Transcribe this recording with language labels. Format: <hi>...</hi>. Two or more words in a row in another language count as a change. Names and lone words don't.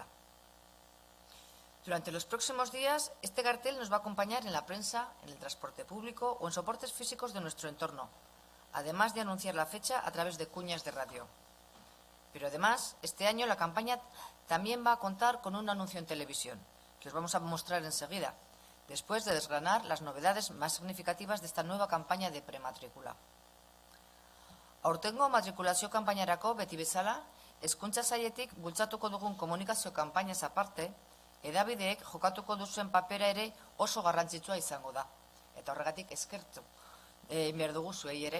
<es>Durante los próximos días, este cartel nos va a acompañar en la prensa, en el transporte público o en soportes físicos de nuestro entorno, además de anunciar la fecha a través de cuñas de radio. Pero además, este año la campaña también va a contar con un anuncio en televisión, que os vamos a mostrar enseguida, después de desgranar las novedades más significativas de esta nueva campaña de prematrícula.</es> <eu>Aurtengo matrikulazio kanpainarako beti bezala, Hezkuntza Sailetik bultzatuko dugun komunikazio kanpainaz aparte, hedabideek jokatuko duzuen papera ere oso garrantzitsua izango da. Eta horregatik eskertu behar dugu zuei ere.</eu>